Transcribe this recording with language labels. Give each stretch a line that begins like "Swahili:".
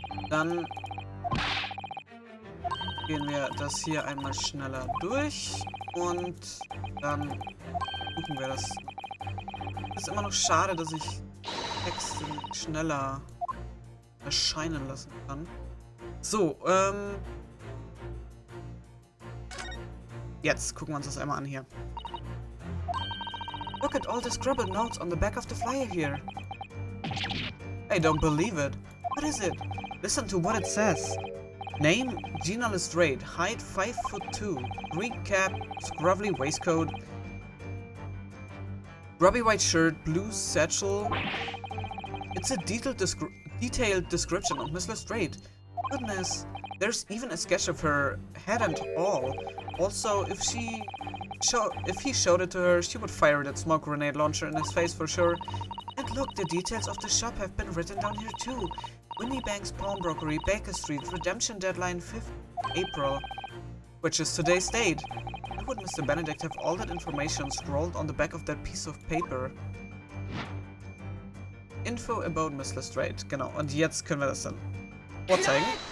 German: Dann gehen wir das hier einmal schneller durch und dann suchen wir das. Es ist immer noch schade, dass ich Texte schneller erscheinen lassen kann. So, jetzt gucken wir uns das einmal an hier.
English: Look at all the scribbled notes on the back of the flyer here. I don't believe it. What is it? Listen to what it says. Name, Gina Lestrade, height 5'2", Greek cap, scruffy waistcoat, grubby white shirt, blue satchel. It's a detailed description of Miss Lestrade. Goodness, there's even a sketch of her head and all. Also, if he showed it to her, she would fire that smoke grenade launcher in his face for sure. And look, the details of the shop have been written down here too. Winnie Bank's Pawnbrokery, Baker Street, redemption deadline 5th April, which is today's date. Why would Mr. Benedict have all that information scrawled on the back of that piece of paper? Info about Miss Lestrade.
German: Genau, und jetzt können wir das dann vorzeigen.